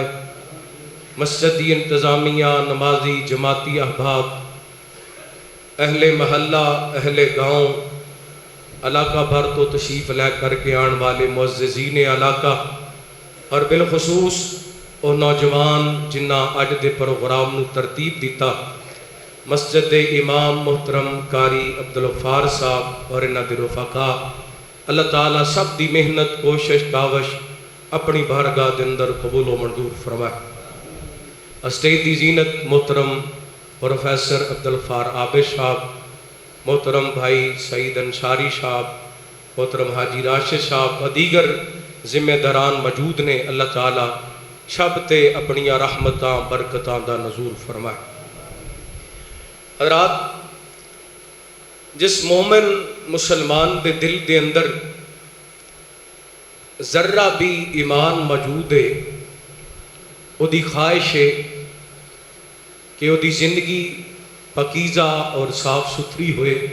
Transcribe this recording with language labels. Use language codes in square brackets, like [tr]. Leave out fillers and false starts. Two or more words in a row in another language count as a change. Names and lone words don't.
[pa] مسجدی انتظامیہ نمازی جماعتی احباب اہل محلہ اہل گاؤں علاقہ بھر تو تشریف لے کر کے آن والے معززین علاقہ اور بالخصوص وہ نوجوان جنہ اج دے پروگرام نو ترتیب دیتا مسجد امام محترم قاری عبدالغفار صاحب اور انہاں دے رفقا اللہ تعالیٰ سب دی محنت کوشش کاوش اپنی بارگاہ دے اندر قبول و منظور فرمائے اسٹیج دی زینت محترم پروفیسر عبدالغفار عابد صاحب محترم بھائی سعید انصاری صاحب محترم حاجی راشد صاحب و دیگر ذمہ داران موجود نے، اللہ تعالیٰ شب تے اپنیاں رحمتاں برکتاں دا نزول فرمائے۔ حضرات، جس مومن مسلمان دے دل دے اندر ذرہ بھی ایمان موجود ہے، وہ دی خواہش ہے کہ وہ دی زندگی پاکیزہ اور صاف ستھری ہوئے،